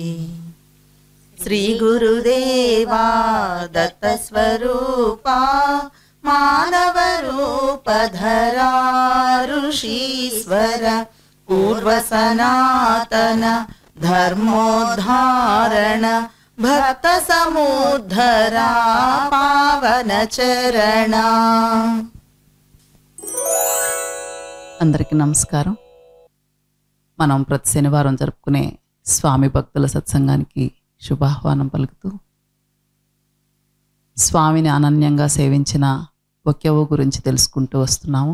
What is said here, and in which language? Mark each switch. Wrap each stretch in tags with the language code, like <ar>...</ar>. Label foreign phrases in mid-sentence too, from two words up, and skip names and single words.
<sa>श्रीगुरुदेवा दत्तस्वरूपा मानवरूपधरा ऋषीश्वर पूर्वसनातन धर्मोद्धारण भक्त समुद्धरा पावन चरण।</sa> <te>అందరికీ నమస్కారం. మనం ప్రతి శనివారం జరుపుకునే స్వామి భక్తుల సత్సంగానికి శుభాహ్వానం పలుకుతూ స్వామిని అనన్యంగా సేవించిన ఒక్యవ్వ గురించి తెలుసుకుంటూ వస్తున్నాము.</te>